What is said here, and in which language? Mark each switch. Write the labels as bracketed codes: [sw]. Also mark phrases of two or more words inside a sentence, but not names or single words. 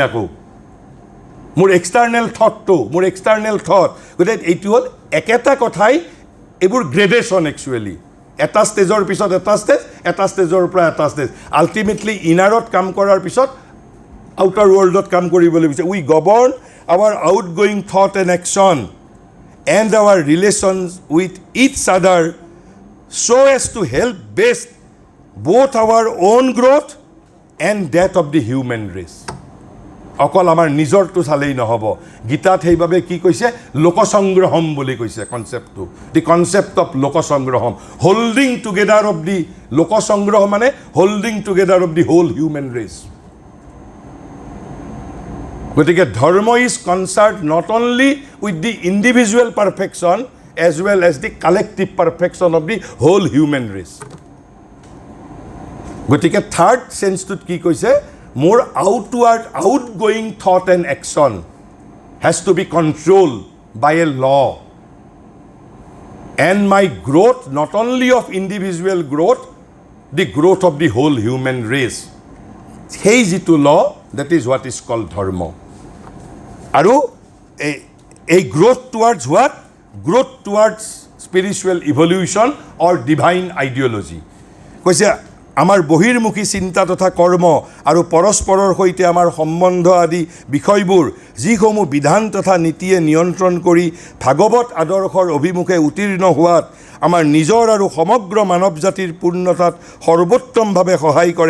[as] আকৌ মোৰ [en] external thought [as] গতিকে এইটো হ'ল একেটা কথাই এইবোৰ গ্ৰেডেশ্যন একচুৱেলি এটা ষ্টেজৰ পিছত এটা ষ্টেজৰ পৰা এটা ষ্টেজ আল্টিমেটলি ইনাৰত কাম কৰাৰ পিছত আউটাৰ ৱৰ্ল্ডত কাম কৰিবলৈ বিচাৰে [en] we govern our out going thought and action and our relations with its other so as to help best both our own growth and that of the human race [as] অকল আমাৰ নিজৰটো চালেই নহ'ব গীতাত সেইবাবে কি কৈছে লোকসংগ্ৰহম বুলি কৈছে [en] কনচেপ্টটো the concept of লোকসংগ্ৰহম holding together of the লোকসংগ্ৰহ মানে holding together of the whole human race গতিকে ধৰ্ম is concerned not only with the individual perfection as well as the collective perfection of the whole human race. [as] গতিকে থাৰ্ড সেন্সটোত কি কৈছে মোৰ [en] outgoing thought and action has to be controlled by a law and my growth not only of individual growth the growth of the whole human race [as] সেই যিটো [en] law that is what is called dharma [as] আৰু এই [en] growth towards what growth towards spiritual evolution or divine ideology [as] কৈছে আমাৰ বহিৰ্মুখী চিন্তা তথা কৰ্ম আৰু পৰস্পৰৰ সৈতে আমাৰ সম্বন্ধ আদি বিষয়বোৰ যিসমূহ বিধান তথা নীতিয়ে নিয়ন্ত্ৰণ কৰি ভাগৱত আদৰ্শৰ অভিমুখে উত্তীৰ্ণ হোৱাত আমাৰ নিজৰ আৰু সমগ্ৰ মানৱ জাতিৰ পূৰ্ণতাত সৰ্বোত্তমভাৱে সহায় কৰে